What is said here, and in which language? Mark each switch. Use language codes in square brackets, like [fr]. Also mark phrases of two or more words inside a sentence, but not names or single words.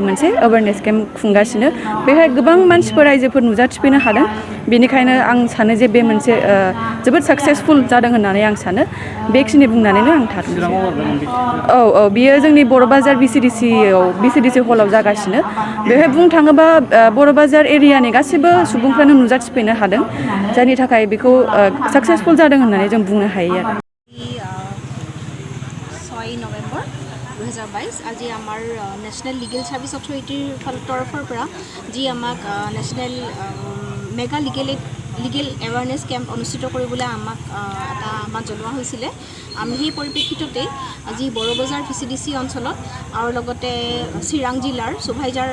[brx] मोनसे [en] awareness camp [brx] खुंगासिनो बेवहाय गोबां मानसिफोर रायजोफोर नुजाथिफैनो हादों बेनिखायनो आं सानो जे बे मोनसे जोबोद साक्सेसफुल जादों होननानै आं सानो बेखिनि बुंनानैनो आं थादों औ बियो जोंनि बर' बाजार BCDC हलाव जागासिनो बेवहाय बुंनो थाङोबा बर' बाजार एरियानि गासैबो सुबुंफ्रानो नुजाथिफैनो हादों जायनि थाखाय बेखौ साक्सेसफुल जादों होननानै जों बुंनो हायो आरो [as] 6 नवेम्बर 2022 আজি আমাৰ নেশ্যনেল লিগেল ছাৰ্ভিচ অথৰিটিৰ তৰফৰ পৰা যি আমাক [en] National Mega Legal Awareness Camp [as] অনুষ্ঠিত কৰিবলৈ আমাক জনোৱা হৈছিলে আমি সেই পৰিপ্ৰেক্ষিততে আজি বড়ো বজাৰ BCDC অঞ্চলত আৰু লগতে চিৰাং জিলাৰ চুভাইজাৰ